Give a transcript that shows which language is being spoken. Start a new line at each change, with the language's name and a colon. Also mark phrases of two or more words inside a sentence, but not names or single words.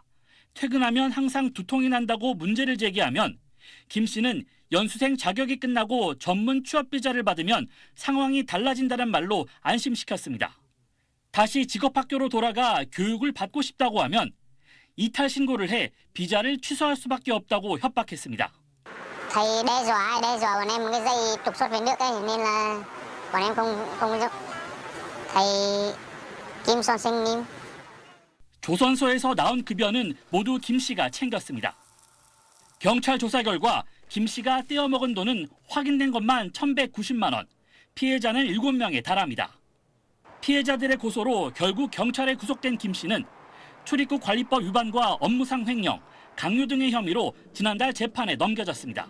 Korean: 퇴근하면 항상 두통이 난다고 문제를 제기하면 김 씨는 연수생 자격이 끝나고 전문 취업 비자를 받으면 상황이 달라진다는 말로 안심시켰습니다. 다시 직업학교로 돌아가 교육을 받고 싶다고 하면 이탈 신고를 해 비자를 취소할 수밖에 없다고 협박했습니다.
Vietnamese: Thầy đe dọa bọn em cái dây trục xuất về nước ấy nên là bọn em không giúp. thầy Kim 선생님.
Korean: 조선소에서 나온 급여는 모두 김 씨가 챙겼습니다. 경찰 조사 결과 김 씨가 떼어먹은 돈은 확인된 것만 1,190만 원, 피해자는 7명에 달합니다. 피해자들의 고소로 결국 경찰에 구속된 김 씨는 출입국 관리법 위반과 업무상 횡령, 강요 등의 혐의로 지난달 재판에 넘겨졌습니다.